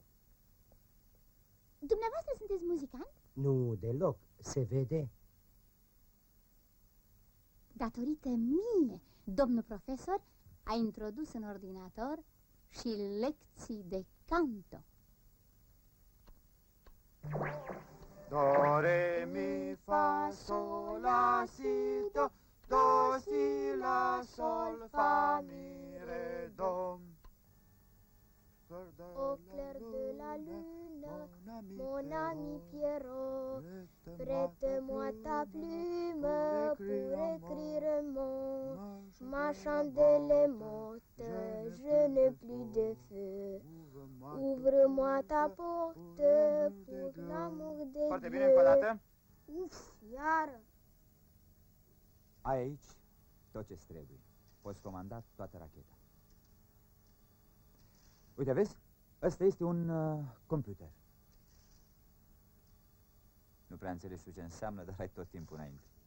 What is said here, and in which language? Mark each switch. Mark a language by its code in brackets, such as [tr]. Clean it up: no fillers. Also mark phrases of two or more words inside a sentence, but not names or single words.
[ro] Dumneavoastră sunteți muzicant? Nu, deloc. Se vede. Datorită mie, domnul profesor a introdus în ordinator și lecții de canto. Do, re, mi, fa, sol, la, si, do, si, la, sol, fa, mi, re, do. [fr] Au clair de la lune, mon ami Pierrot, prête-moi ta plume pour écrire ma chandelle est morte, je n'ai plus de feu. Ouvre-moi ta porte pour l'amour de [ro] Foarte [fr] Dieu. [ro] bine, încă o dată. Uf, iară! Ai aici tot ce-ți trebuie. Poți comanda toată racheta. Uite, vezi? Ăsta este un computer. Nu prea înțelegi tu ce înseamnă, dar ai tot timpul înainte.